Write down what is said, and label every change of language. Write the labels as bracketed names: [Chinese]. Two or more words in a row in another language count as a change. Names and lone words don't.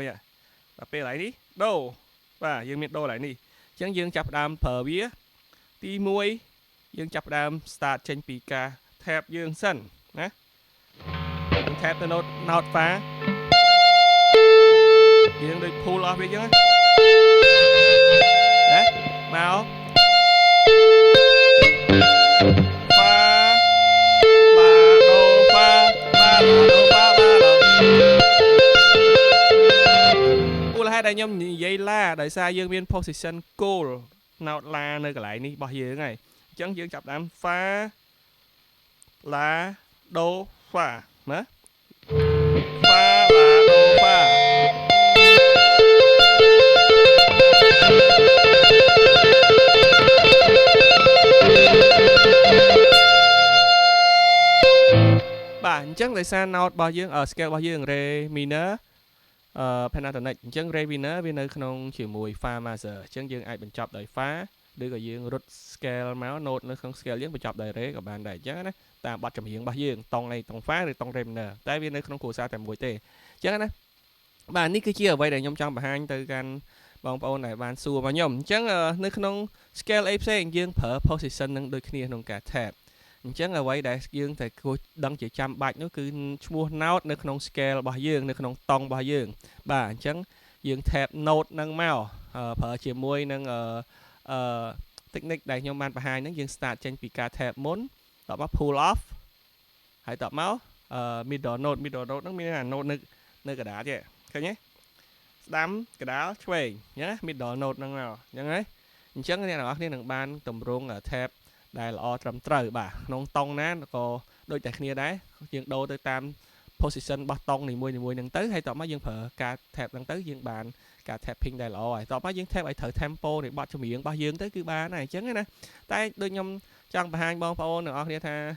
[Khmer] ដល់ពេល lại នេះ do បាទយើងមាន do lạiនេះអញ្ចឹងយើងចាប់ផ្ដើមប្រើវាទី1យើងចាប់ផ្ដើម start ចេញពីការ tap យើងសិនណាយើង tap ទៅ note fa យើងដូច pull off វាអញ្ចឹងណាមក fa la do fa la do fa la មូលហេតុដែលខ្ញុំនិយាយ la ដោយសារយើងមាន [English] position goal note [Khmer] la នៅកន្លែងនេះរបស់យើងហើយអញ្ចឹងយើងចាប់តាម fa la do fa ណា fa la do fa បាទអញ្ចឹងដោយសារ note របស់យើងscale របស់យើង [English] re minor pentatonic [Khmer] អញ្ចឹង [English] re minor [Khmer] វានៅក្នុងជាមួយ [English] fa major [Khmer] អញ្ចឹងយើងអាចបញ្ចប់ដោយ fa ឬក៏យើងរត់ scale មក note នៅក្នុង scale យើងបញ្ចប់ដោយ re ក៏បានដែរអញ្ចឹងណាតាមបទចម្រៀងរបស់យើងតង់អីតង់ fa ឬតង់ [English] re minor [Khmer] តែវានៅក្នុងគ្រួសារតែមួយទេអញ្ចឹងណាបាទនេះគឺជាអ្វីដែលខ្ញុំចង់បង្ហាញទៅកាន់បងប្អូនដែលបានសួរមកខ្ញុំអញ្ចឹងនៅក្នុង scale អីផ្សេងយើងប្រើ position នឹងដូចគ្នាក្នុងការ tapអញ្ចឹងអ្វីដែលយើងតែគួរដឹងជាចាំបាច់នោះគឺឈ្មោះ note នៅក្នុង scale របស់យើងនៅក្នុងតង់របស់យើងបាទអញ្ចឹងយើង tap note នឹងមកប្រើជាមួយនឹងtechnique ដែលខ្ញុំបានបង្ហាញហ្នឹងយើង start ចេញពីការ tap មុនតមក pull off ហើយតមក [English] middle note [Khmer] ហ្នឹងមានអា note នៅកណ្ដាលទេឃើញទេស្ដាំកណ្ដាលឆ្វេងអញ្ចឹងណា [English] middle note [Khmer] ហ្នឹងមកអញ្ចឹងហើយអញ្ចឹងអ្នកនរគ្នានឹងបានតម្រង់ tap ដែលល្អត្រឹមត្រូវបាទក្នុងតង់ណាក៏ដូចតែគ្នាដែរយើងដូរទៅតាម position របស់តង់នីមួយៗហ្នឹងទៅហើយតមកយើងប្រើការ tap ហ្នឹងទៅយើងបានការ tapping ដែលល្អហើយតមកយើង tap ឲ្យត្រូវ tempo នៃបទចម្រៀងរបស់យើងទៅគឺបានហើយអញ្ចឹងណាតែដូចខ្ញុំចង់បង្ហាញបងប្អូនទាំងអស់គ្នាថា